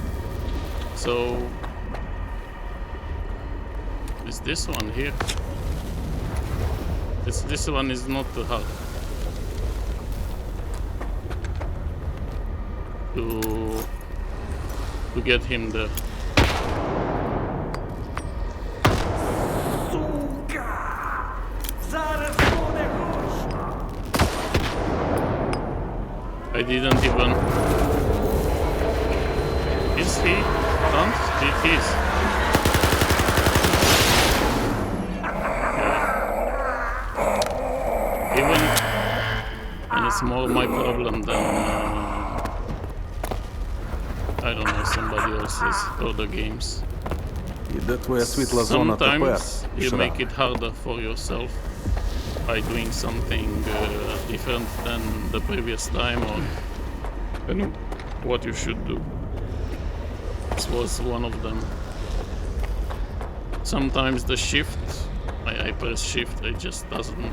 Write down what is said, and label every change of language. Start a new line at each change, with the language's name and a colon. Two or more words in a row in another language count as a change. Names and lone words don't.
English: So... Is this one here? This one is not too hard. To get him there.
Ukrainian: Сука! Зараз буде гучно.
English: I didn't even... Is he? Don't? He is. Even... And it's more my problem than... I don't know, somebody else's or the games.
Ukrainian: І де твоя світла зона тепер,
English: Sometimes you Шрам? make it harder for yourself by doing something different than the previous time or than what you should do. This was one of them. Sometimes the shift, I press shift, it just doesn't.